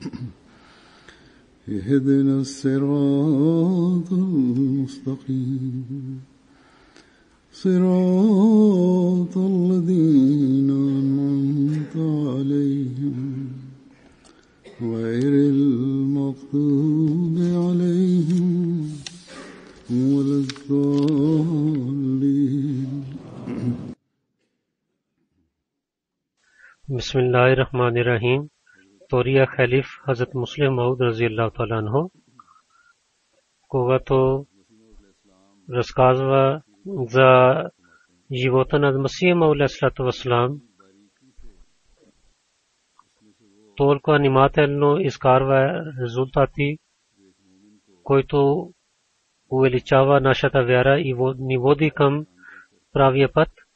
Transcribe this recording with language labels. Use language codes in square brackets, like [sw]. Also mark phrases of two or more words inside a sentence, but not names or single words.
[ar] اهدنا الصراط المستقيم صراط الذين أنعمت عليهم غير المغضوب عليهم ولا الضالين. Bismillahirrahmanirrahim. [bg] Втория халиф Хазрат Муслим Мауд [ar] رضي الله تعالى عنه, [bg] когато разказва за живота на Масия Мауд [ar] عليه الصلاة والسلام, [bg] толкова внимателно изкарва резултати, който увеличава нашата вяра и ни води към правия път,